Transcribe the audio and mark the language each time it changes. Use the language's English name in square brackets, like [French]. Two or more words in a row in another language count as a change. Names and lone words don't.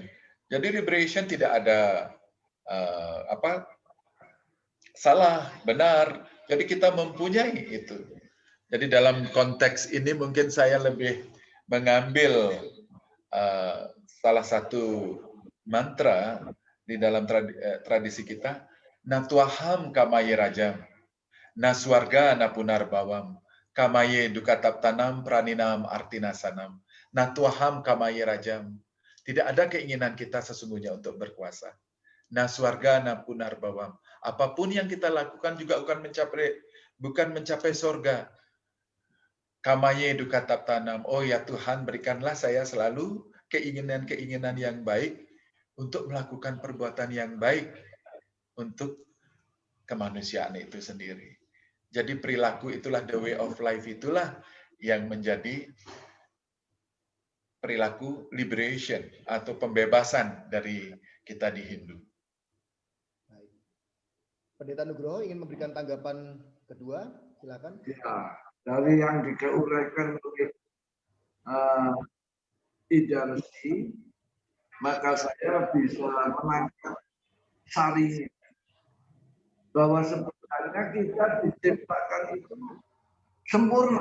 [Indonesian] Jadi liberation tidak ada salah, benar. Jadi kita mempunyai itu. Jadi dalam konteks ini mungkin saya lebih mengambil salah satu mantra di dalam tradisi kita, [Sanskrit] Natwaham Kamayi Rajam. Na swarga na punar bawam, kamaye dukatap tanam praninam artina sanam, na tuaham kamaye rajam. [Indonesian] Tidak ada keinginan kita sesungguhnya untuk berkuasa. [Sanskrit] Na swarga na punar bawam. [Indonesian] Apapun yang kita lakukan juga bukan mencapai surga. [Sanskrit] Kamaye dukatap tanam. [Indonesian] Oh ya Tuhan, berikanlah saya selalu keinginan-keinginan yang baik untuk melakukan perbuatan yang baik untuk kemanusiaan itu sendiri. Jadi perilaku itulah, [English] the way of life [Indonesian] itulah yang menjadi perilaku liberation atau pembebasan dari kita di Hindu. Pendeta Nugroho ingin memberikan tanggapan kedua, silakan. Ya, dari yang diuraikan oleh Idarsi, maka saya bisa menangkap sari bahwa sebenarnya kita diciptakan itu sempurna.